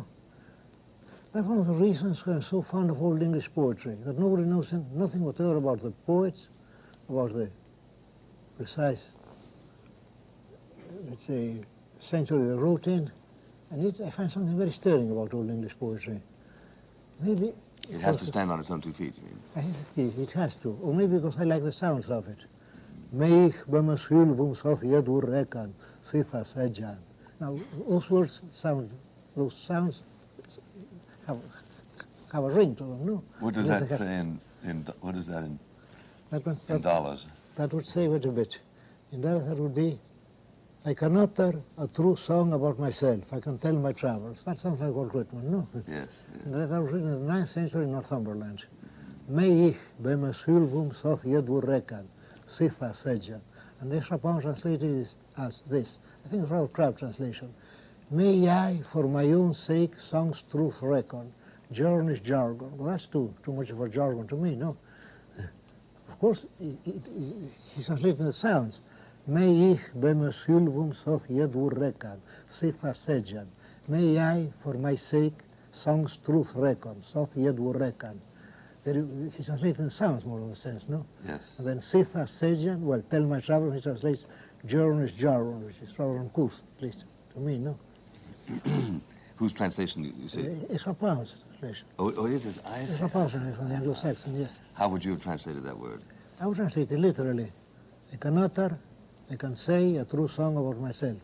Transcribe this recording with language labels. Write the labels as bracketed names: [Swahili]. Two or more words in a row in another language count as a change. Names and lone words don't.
[English] That's one of the reasons why I'm so fond of old English poetry, that nobody knows nothing whatever about the poets, about the precise, let's say, century they wrote in, and yet I find something very stirring about old English poetry. Maybe it has to stand on its own 2 feet, you mean? I think it has to, or maybe because I like the sounds of it. [Old English] Meich b'mashilvum soth yedur rekan sitha sejan. [English] Now, those sounds have a ring to them, no? What does that say what is that in dollars? That would say, wait a bit. In dollars, that would be, I can utter a true song about myself. I can tell my travels. That sounds like Walt Whitman, no? Yes. That was written in the 9th century in Northumberland. [Old English] Meich b'mashilvum soth yedur rekan sitha sejan. [English] And the extra pound translated is as this. I think it's a rather crabbed translation. May I, for my own sake, song's truth reckon, journey's jargon. Well, that's too much of a jargon to me, no? Of course, he's translating the sounds. [Old English] May ich b'mashilvum soth yedur rekan, sitha sejan. [English] May I, for my sake, song's truth reckon, [Old English] soth yedur rekan. [English] He's translating the sounds more in a sense, no? Yes. And then [Old English] sitha sejan, [English] well, tell my travel, he translates journey's jargon, which is rather uncouth, at least to me, no? Whose translation you say? It's a Pound's translation. Oh, it is? It's a Pound's translation from the Anglo-Saxon, yes. How would you have translated that word? I would translate it literally. I can utter, I can say a true song about myself.